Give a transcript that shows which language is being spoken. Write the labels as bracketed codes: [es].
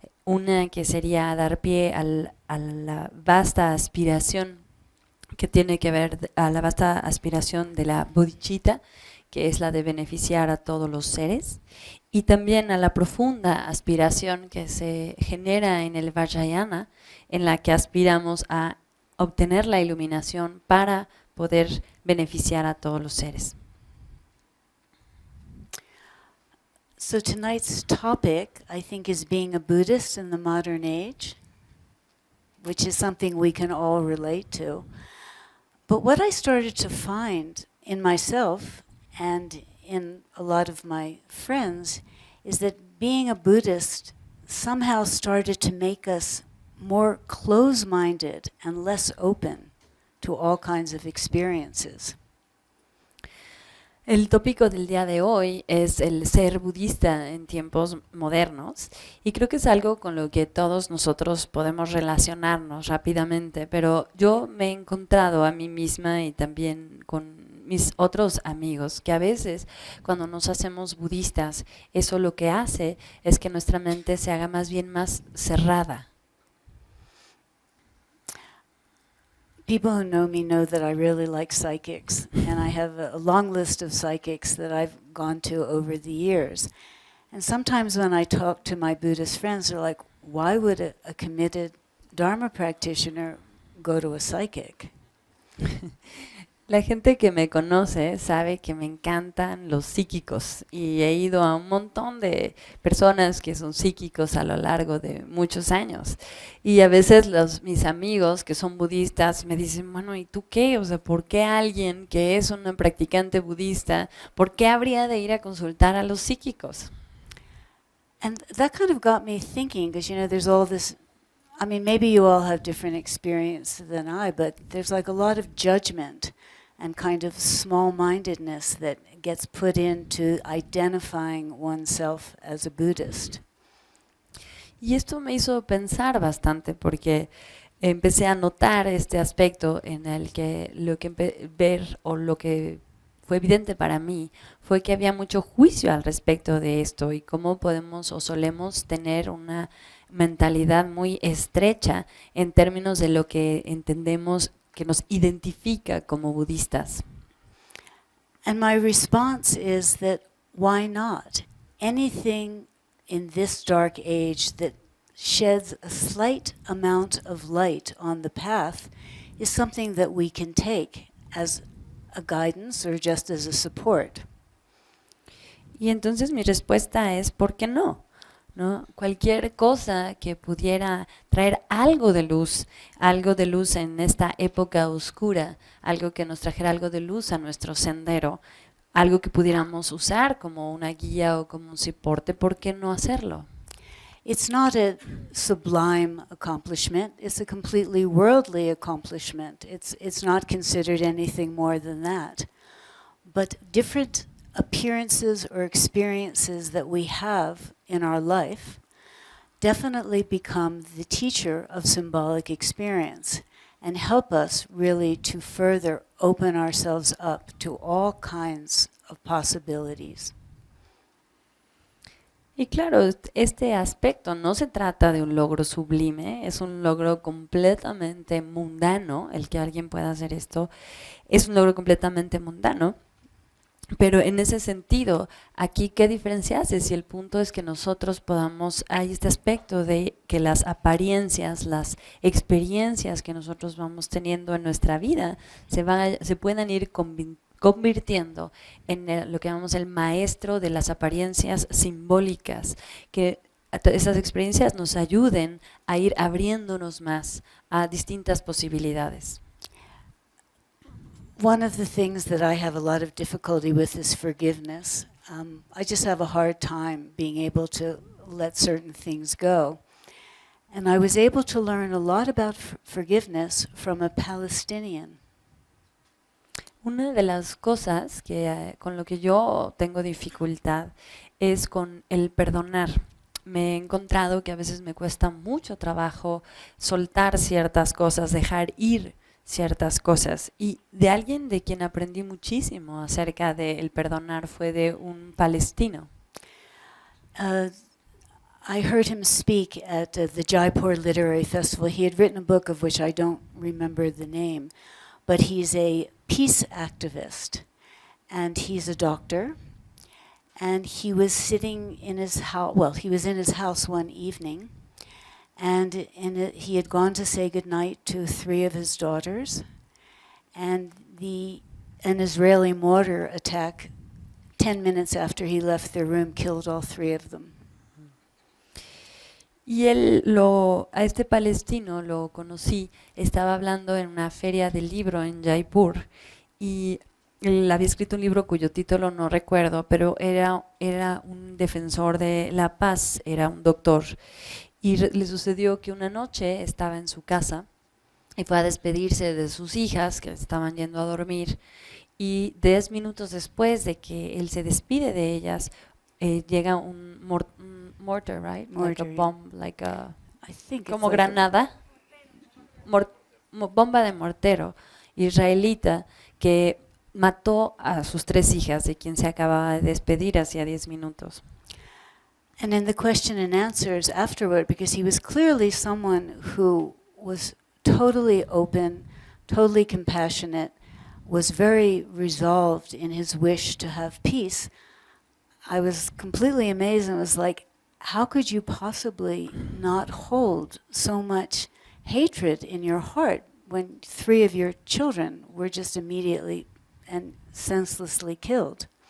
[es] Una que sería dar pie a la vasta aspiración que tiene que ver a la vasta aspiración de la bodhicitta, que es la de beneficiar a todos los seres, y también a la profunda aspiración que se genera en el Vajrayana, en la que aspiramos a obtener la iluminación para poder beneficiar a todos los seres. [en] So tonight's topic, I think, is being a Buddhist in the modern age, which is something we can all relate to. But what I started to find in myself and in a lot of my friends is that being a Buddhist somehow started to make us more close-minded and less open to all kinds of experiences. [es] El tópico del día de hoy es el ser budista en tiempos modernos, y creo que es algo con lo que todos nosotros podemos relacionarnos rápidamente, pero yo me he encontrado a mí misma y también con mis otros amigos que a veces cuando nos hacemos budistas, eso lo que hace es que nuestra mente se haga más bien más cerrada. [en] People who know me know that I really like psychics, and I have a long list of psychics that I've gone to over the years. And sometimes when I talk to my Buddhist friends, they're like, why would a committed Dharma practitioner go to a psychic? [es] La gente que me conoce sabe que me encantan los psíquicos y he ido a un montón de personas que son psíquicos a lo largo de muchos años. Y a veces mis amigos que son budistas me dicen, bueno, ¿y tú qué? O sea, ¿por qué alguien que es una practicante budista, por qué habría de ir a consultar a los psíquicos? [en] And that kind of got me thinking, because, there's all this, maybe you all have different experience than I, but there's like a lot of judgment and kind of small-mindedness that gets put into identifying oneself as a Buddhist. [es] Y esto me hizo pensar bastante porque empecé a notar este aspecto en el que lo que fue evidente para mí fue que había mucho juicio al respecto de esto y cómo podemos o solemos tener una mentalidad muy estrecha en términos de lo que entendemos que nos identifica como budistas. [en] And my response is that why not? Anything in this dark age that sheds a slight amount of light on the path is something that we can take as a guidance or just as a support. [es] Y entonces mi respuesta es ¿por qué no? ¿No? Cualquier cosa que pudiera traer algo de luz en esta época oscura, algo que nos trajera algo de luz a nuestro sendero, algo que pudiéramos usar como una guía o como un soporte, ¿por qué no hacerlo? [en] It's not a sublime accomplishment, it's a completely worldly accomplishment. It's not considered anything more than that. But different appearances or experiences that we have in our life definitely become the teacher of symbolic experience and help us really to further open ourselves up to all kinds of possibilities. [es] Y claro, este aspecto no se trata de un logro sublime, es un logro completamente mundano, el que alguien pueda hacer esto es un logro completamente mundano. Pero en ese sentido, aquí, ¿qué diferencia hace? Si el punto es que nosotros podamos, hay este aspecto de que las apariencias, las experiencias que nosotros vamos teniendo en nuestra vida se puedan ir convirtiendo en lo que llamamos el maestro de las apariencias simbólicas, que esas experiencias nos ayuden a ir abriéndonos más a distintas posibilidades. [en] One of the things that I have a lot of difficulty with is forgiveness. I just have a hard time being able to let certain things go. And I was able to learn a lot about forgiveness from a Palestinian. [es] Una de las cosas con lo que yo tengo dificultad es con el perdonar. Me he encontrado que a veces me cuesta mucho trabajo soltar ciertas cosas, dejar ir ciertas cosas. Y de alguien de quien aprendí muchísimo acerca del perdonar fue de un palestino. [en] I heard him speak at the Jaipur Literary Festival. He had written a book of which I don't remember the name, but he's a peace activist, and he's a doctor. And he was sitting in his house, well, he was in his house one evening, and he had gone to say goodnight to 3 of his daughters, and an Israeli mortar attack 10 minutes after he left the room killed all 3 of them. [es] Y a este palestino lo conocí, estaba hablando en una feria del libro en Jaipur, y él había escrito un libro cuyo título no recuerdo, pero era un defensor de la paz, era un doctor. Y le sucedió que una noche estaba en su casa y fue a despedirse de sus hijas que estaban yendo a dormir, y 10 minutos después de que él se despide de ellas, llega un mortar, [en] right? Mortar, like a bomb, like a, I think [es] como [en] it's like [es] granada, bomba de mortero israelita que mató a sus 3 hijas, de quien se acababa de despedir hacía 10 minutos. [en] And in the question and answers afterward, because he was clearly someone who was totally open, totally compassionate, was very resolved in his wish to have peace, I was completely amazed and was like, how could you possibly not hold so much hatred in your heart when 3 of your children were just immediately and senselessly killed?